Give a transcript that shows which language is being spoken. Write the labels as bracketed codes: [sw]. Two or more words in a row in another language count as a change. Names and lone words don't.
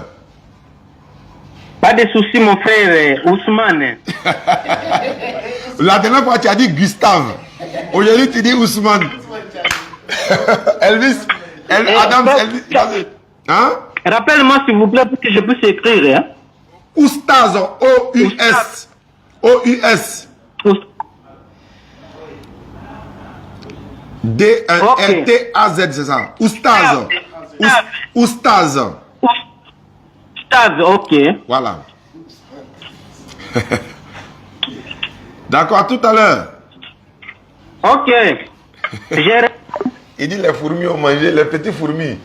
[fr] Pas de soucis, mon frère Ousmane. La dernière fois, tu as dit Gustave. Aujourd'hui, tu dis Ousmane. Elvis. Adam. Elvis. Hein? Rappelle-moi, s'il vous plaît, pour que je puisse écrire. Hein? Oustaz. O-U-S. O-U-S. D-R-T-A-Z, c'est ça. Oustaz. Oustaz. Oustaz, ok. Voilà. D'accord, à tout à l'heure. Ok. Il dit les fourmis ont mangé, les petits fourmis.